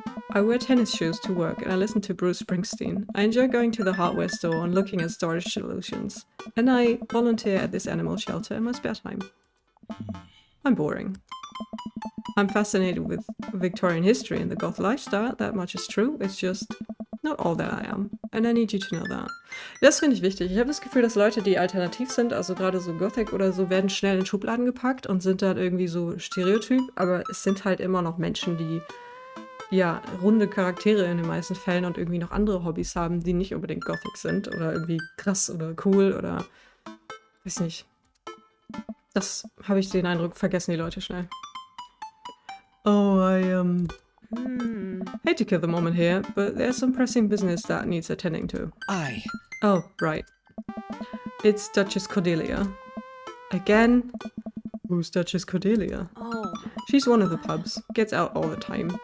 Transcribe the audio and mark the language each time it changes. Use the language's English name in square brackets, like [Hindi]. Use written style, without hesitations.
[English] I wear tennis shoes to work and I listen to Bruce Springsteen. I enjoy going to the hardware store and looking at storage solutions. And I volunteer at this animal shelter in my spare time. I'm boring. I'm fascinated with Victorian history and the goth lifestyle, that much is true. It's just not all that I am. And I need you to know that. [German] Das finde ich wichtig. Ich habe das Gefühl, dass Leute, die alternativ sind, also gerade so Gothic oder so, werden schnell in Schubladen gepackt und sind dann irgendwie so Stereotyp. Aber es sind halt immer noch Menschen, die ja runde Charaktere in den meisten Fällen und irgendwie noch andere Hobbys haben, die nicht unbedingt Gothic sind oder irgendwie krass oder cool oder weiß nicht. Das habe ich den Eindruck, vergessen die Leute schnell. [English] Oh, I hate to kill the moment here, but there's some pressing business that needs attending to. I. Oh, right. It's Duchess Cordelia. Again? Who's Duchess Cordelia? Oh. She's one of the pubs. Gets out all the time.